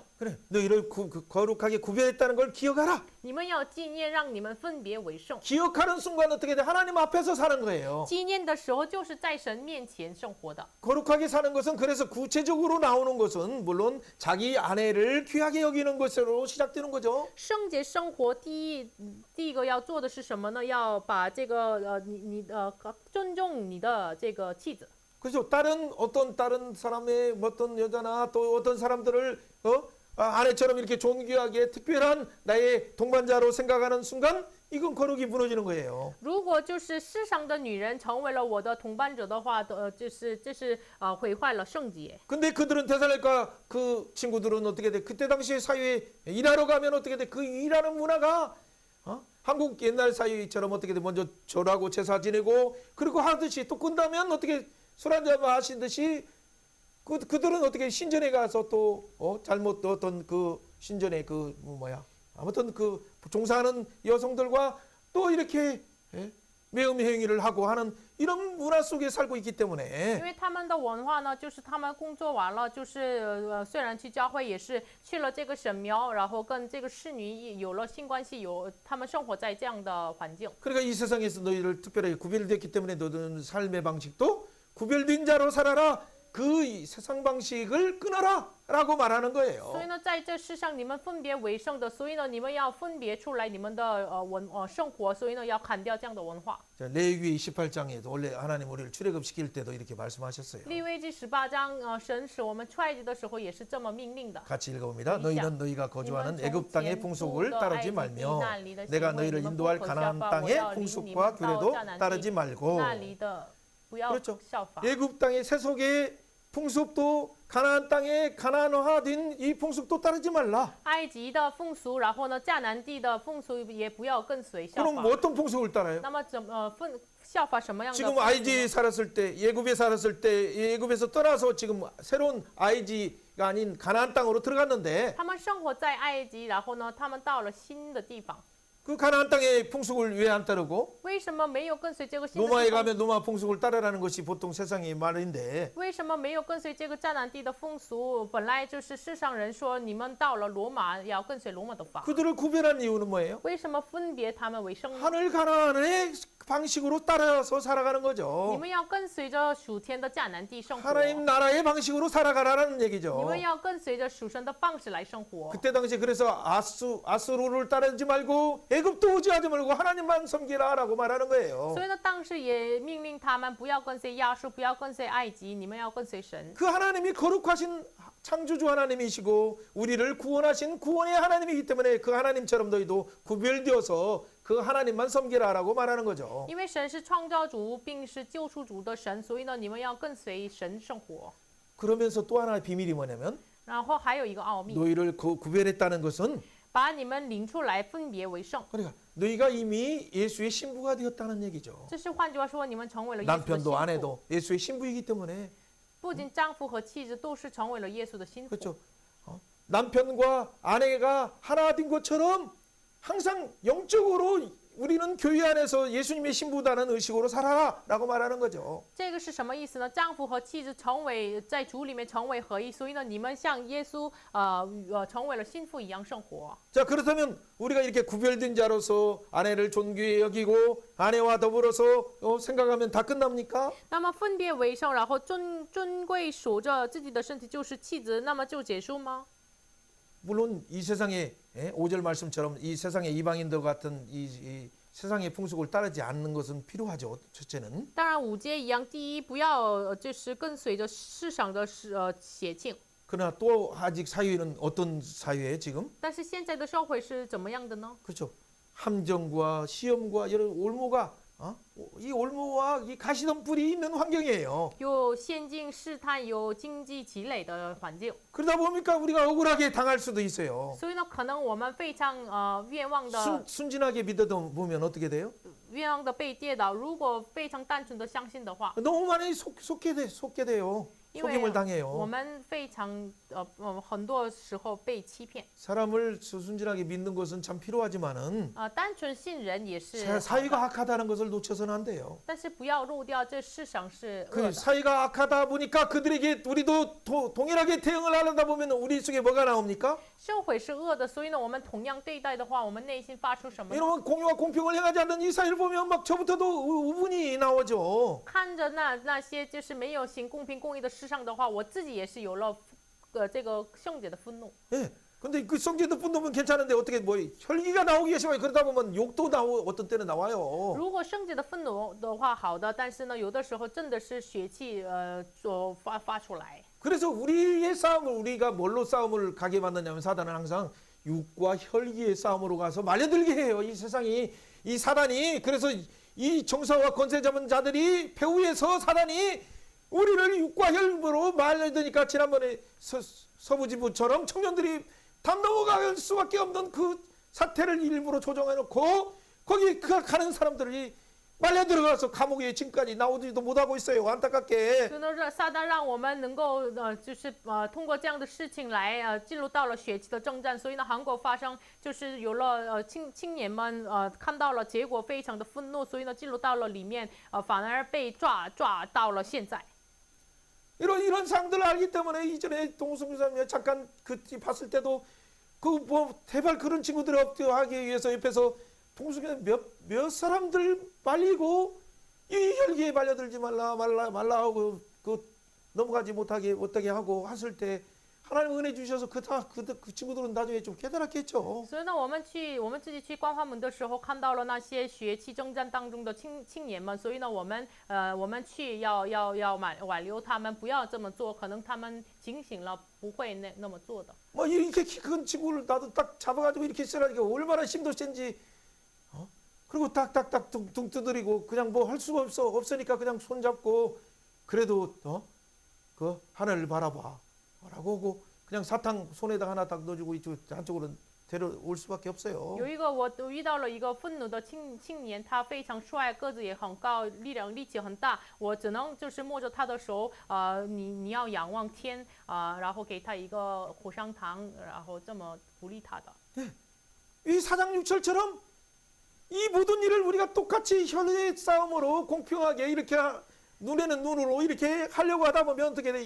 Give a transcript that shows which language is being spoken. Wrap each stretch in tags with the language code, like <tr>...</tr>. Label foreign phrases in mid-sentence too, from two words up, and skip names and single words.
<ko>그래, 너희를 거룩하게 구별했다는 걸 기억하라.</ko> <zh>你们要纪念，让你们分别为圣。</zh> <ko>기억하는 순간 어떻게 돼? 하나님 앞에서 사는 거예요.</ko> <zh>纪念的时候，就是在神面前生活的。</zh> <ko>거룩하게 사는 것은 그래서 구체적으로 나오는 것은 물론 자기 아내를 귀하게 여기는 것으로 시작되는 거죠.</ko> <zh>圣洁生活第一个要做的是什么呢？要把这个尊重你的这个妻子。</zh> <ko>그렇죠. 다른 사람의 어떤 여자나 또 어떤 사람들을 아내처럼 이렇게 존귀하게 특별한 나의 동반자로 생각하는 순간 이건 거룩이 무너지는 거예요.</ko> <zh>如果就是世上的女人成为了我的同伴者的话，这是毁坏了圣洁。</zh> <ko>근데 그들은 데살로니가 그 친구들은 어떻게 돼? 그때 당시에 사회에 일하러 가면 어떻게 돼? 그 일하는 문화가 한국 옛날 사회처럼 어떻게 돼? 먼저 절하고 제사 지내고 그리고 하듯이 또 끝나면 어떻게 술 한잔 마시듯이 그들은 어떻게 신전에 가서 또 잘못 어떤 그 신전에 아무튼 그 종사하는 여성들과 또 이렇게 매음 행위를 하고 하는 이런 문화 속에 살고 있기</ko> <zh>因</zh> <ko>때문에</ko> <zh>为他们的文化呢，就是他们工作完了，就是虽然去教会，也是去了这个神庙，然后跟这个侍女有了性关系，他们生活在这样的环境。</zh> <ko>그러니까 이 세상에서 너희를 특별하게 구별됐기 때문에 너희는 삶의 방식도 구별된 자로 살아라. 그 세상 방식을 끊어라 라고 말하는</ko> <zh>所以</zh> <ko>거예요.</ko> <zh>呢，在这世上你们分别为圣的，所以呢，你们要分别出来你们的生活，所以呢，要砍掉这样的文化。</zh> <ko>자, 레위기 28장에도 원래 하나님 우리를 출애굽시킬 때도 이렇게 말씀하셨어요.</ko> <zh>利未记18章，神使我们出埃及的时候也是这么命令的。</zh> <ko>같이 읽어봅니다. 너희는 너희가 거주하는 애굽 땅의 풍속을 따르지 말며 내가 너희를 인도할 가나안 땅의 풍속과 규례도 따르지 말고</ko> <zh>那里的不要</zh> <ko>그렇죠.</ko> <zh>效法。</zh> <ko>애굽 땅의 세속의 풍습도 가나안 땅의 가나안화된 이 풍습도 따르지 말라.</ko> <zh>埃及的风俗，然后呢，迦南地的风俗也不要跟随效</zh> <ko>그럼</ko> <zh>法。</zh> <ko>뭐 어떤 풍습을 따라요?</ko> <zh>那么效法什么样的风</zh> <ko>지금</ko> <zh>俗呢？</zh> <ko>IG에 살았을 때 예굽에 살았을 때 예굽에서 떠나서 지금 새로운 IG가 아닌 가나안 땅으로 들어갔는데</ko> <zh>他们生活在埃及，然后呢，他们到了新的地方，</zh> <ko>그 가나안 땅의 풍속을 왜 안 따르고</ko> <zh>为什么没有跟随这个新的</zh> <ko>로마에</ko> <zh>地方？</zh> <ko>가면 로마 풍속을 따르라는 것이 보통 세상의 말인데</ko> <zh>为什么没有跟随这个迦南地的风俗？本来就是世上人说你们到了罗马要跟随罗马的法。</zh> <ko>그들을 구별한 이유는 뭐예요?</ko> <zh>为什么分别他们为圣呢？</zh> <ko>하늘 가나안의 방식으로 따라서 살아가는</ko> <zh>你</zh> <ko>거죠.</ko> <zh>们要跟随着属天的迦南地生活，</zh> <ko>하나님 나라의 방식으로 살아가라는</ko> <zh>你</zh> <ko>얘기죠.</ko> <zh>们要跟随着属神的方式来生活。</zh> <ko>그때 당시에 그래서 아수르를 따르지 말고 애굽도 의지하지 말고 하나님만 섬기라라고 말하는 거예요.</ko> <zh>所以呢，当时也命令他们不要跟随亚述，不要跟随埃及，你们要跟随神。</zh> <ko>그 하나님이 거룩하신 창조주 하나님이시고 우리를 구원하신 구원의 하나님이기 때문에 그 하나님처럼 너희도 구별되어서 그 하나님만 섬기라라고 말하는 거죠.</ko> <zh>因为神是创造主并是救赎主的神，所以呢，你们要跟随神生活。</zh> <ko>그러면서 또 하나의 비밀이 뭐냐면</ko> <zh>然后还有一个奥秘，</zh> <ko>너희를 구별했다는 것은</ko> <zh>把你们领出来，分别为圣。</zh> <ko>그러니까 너희가 이미 예수의 신부가 되었다는 얘기죠.</ko> <zh>这是换句话说，你们成为了耶稣的</zh> <ko>남편도</ko> <zh>心腹。</zh> <ko>아내도 예수의 신부이기 때문에</ko> <zh>不仅丈夫和妻子都是成为了耶稣的心腹。</zh> <ko>그렇죠. 남편과 아내가 하나 된 것처럼 항상 영적으로 우리는 교회 안에서 예수님의 신부다는 의식으로 살아라라고 말하는 거죠.</ko> <zh>这个是什么意思呢？丈夫和妻子成为在主里面成为合一，所以呢，你们像耶稣成为了心腹一样生活。</zh> <ko>자, 그렇다면 우리가 이렇게 구별된 자로서 아내를 존귀히 여기고 아내와 더불어서 생각하면 다 끝납니까?</ko> <zh>那么分别为圣，然后尊贵守着自己的身体就是妻子，那么就结束吗？</zh> <ko>물론 이 세상에 5절 말씀처럼 이 세상의 이방인들 같은 이 세상의 풍속을 따르지 않는 것은 필요하죠. 첫째는.</ko> <zh>当然五节一样，第一不要就是跟随着世上的邪情。</zh> <ko>그러나 또 아직 사회는 어떤 사회에 지금?</ko> <zh>但是现在的社会是怎么样的呢？</zh> <ko>그렇죠. 함정과 시험과 여러 올무가 이 올무와 이 가시덤불이 있는 환경이에요.</ko> <zh>有陷阱试探，有经济积累的环境，</zh> <ko>그러다 보니까 우리가 억울하게 당할 수도 있어요.</ko> <zh>所以呢，可能我们非常冤枉的</zh> <ko>순진하게 믿어도 보면 어떻게 돼요?</ko> <zh>被跌倒。如果非常单纯的相信的话，</zh> <ko>너무 많이 속게 돼요.</ko> <zh>因为</zh> <ko>속임을</ko> <zh>我</zh> <ko>당해요.</ko> <zh>们非常很多时候被欺骗。</zh> <ko>사람을 순진하게 믿는 것은 참 필요하지만은</ko> <zh>单纯信人也是，</zh> <ko>사회가 악하다는 것을 놓쳐서는 안 돼요.</ko> <zh>但是不要漏掉这世上是恶</zh> <ko>그</ko> <zh>的。</zh> <ko>사회가 악하다 보니까 그들에게 우리도 동일하게 대응을 하려다 보면 우리 속에 뭐가 나옵니까?</ko> <zh>社会是恶的，所以呢，我们同样对待的话，我们内心发出什么呢？</zh> <ko>이러면 공유와 공평을 행하지 않는 이 사회를 보면 막 저부터도 우분이 나오죠.</ko> <zh>看着那些就是没有行公平公义的世上的话，我自己也是有了这个圣洁的愤怒。</zh> <ko>예. 근데 그 성질도 분노면 괜찮은데 어떻게 뭐 혈기가 나오기가 쉬워요. 그러다 보면 욕도 어떤 때는 나와요.</ko> <zh>如果圣洁的愤怒的话，好的，但是呢，有的时候真的是血气发出来。</zh> <ko>그래서 우리의 싸움을 우리가 뭘로 싸움을 가게 만드냐면 사단은 항상 육과 혈기의 싸움으로 가서 말려들게 해요. 이 세상이 이 사단이 그래서 이 정사와 권세 잡은 자들이 배후에서 사단이 우리를 육과 혈으로 말려드니까 지난번에 서부지부처럼 청년들이 담 넘어갈 수밖에 없는 그 사태를 일부러 조정해 놓고 거기 가는 사람들이 말려 들어가서 감옥에 지금까지 나오지도 못하고 있어요. 안타깝게.</ko> <zh>所以呢，撒旦让我们能够就是通过这样的事情来进入到了血气的征战。所以呢，韩国发生就是有了青年们看到了结果非常的愤怒，所以呢进入到了里面反而被抓到了现在。</zh> <ko>이런 상들을 알기 때문에 이전에 동승교사님 잠깐 그 봤을 때도 그 뭐 대발 그런 친구들을 하기 위해서 옆에서 동승교사님 몇 사람들 말리고 이 혈기에 말려들지 말라 하고 그 넘어가지 못하게 하고 했을 때 하나님 은혜 주셔서 그 친구들은 나중에 좀 깨달았겠죠.</ko> <zh>所以呢，我们自己去关花门的时候，看到了那些血气征战当中的青年们，所以呢，我们去要挽留他们，不要这么做，可能他们警醒了，不会那么做的。</zh> <ko>뭐 이렇게 키 큰 친구를 나도 딱 잡아가지고 이렇게 쓰라니까 얼마나 힘도 센지. 그리고 딱딱딱 둥 두드리고 그냥 뭐 할 수가 없으니까 그냥 손 잡고 그래도 그 하늘을 바라봐. 라고 하고 그냥 사탕 손에다 하나 딱 넣어주고 이쪽 한쪽으로 데려올 수밖에 없어요.</ko> <zh>有一个我遇到了一个愤怒的青年，他非常帅，个子也很高，力气很大，我只能就是摸着他的手，你要仰望天然后给他一个火香糖，然后这么鼓励他的。</zh> <ko>이 사장육철처럼 이 모든 일을 우리가 똑같이 혈의 싸움으로 공평하게 이렇게 눈에는 눈으로 이렇게 하려고 하다 보면 어떻게 돼?</ko>